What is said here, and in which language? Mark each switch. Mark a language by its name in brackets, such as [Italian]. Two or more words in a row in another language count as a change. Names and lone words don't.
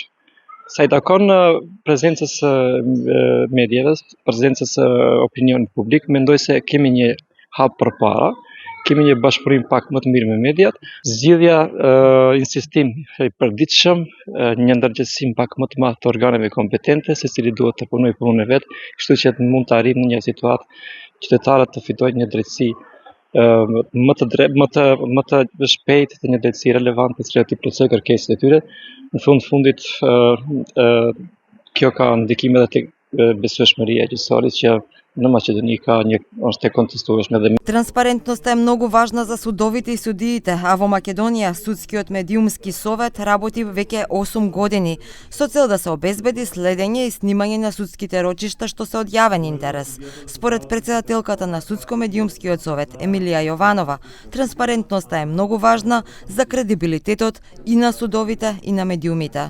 [Albanian] Sa I takon prezencës medjave, prezencës opinionit publik, mendoj se kemi një hap përpara, kemi një bashkëpunim pak më të mirë me mediat, zgjidhja insistim I përditshëm, një ndërgjegjësim pak më të madh të organeve kompetente, secili duhet të punojë punën e vet, kështu që mund të arrijmë në një situatë qytetarët të fitojnë një drejtësi më të shpejt dhe një drejtësi relevante që të plotësojë kërkesat e tyre. Në fundit kjo ka ndikim edhe tek besueshmëria e gjyqësorit që në Мaqедoni është e kontestueshme dhe [Macedonian] Транспарентноста е многу важна за судовите и судиите, а во Македонија судскиот медиумски совет работи веќе 8 години со цел да се обезбеди следење и снимање на судските рочишта што се од јавен интерес. Според председателката на судско-медиумскиот совет Емилија Јованова, транспарентноста е многу важна за кредибилитетот и на судовите и на медиумите.